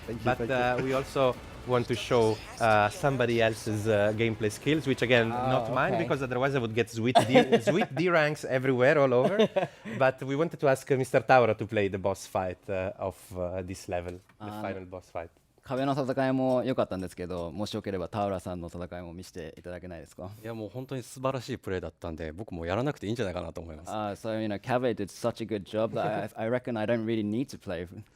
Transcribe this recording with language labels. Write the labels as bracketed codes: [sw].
[en] But we also want to show somebody else's gameplay skills, which again, not mine, okay. because otherwise I would get sweet D ranks everywhere, all over. But we wanted to ask Mr. Tauro to play the boss fight of this level, the final boss fight. [ja] 壁の戦いも良かったんですけど、もしよければ田浦さんの戦いも見せていただけないですか？いやもう本当に素晴らしいプレーだったんで、僕もやらなくていいんじゃないかなと思います。 [en] So Cave did such a good job that I reckon I don't really need to play.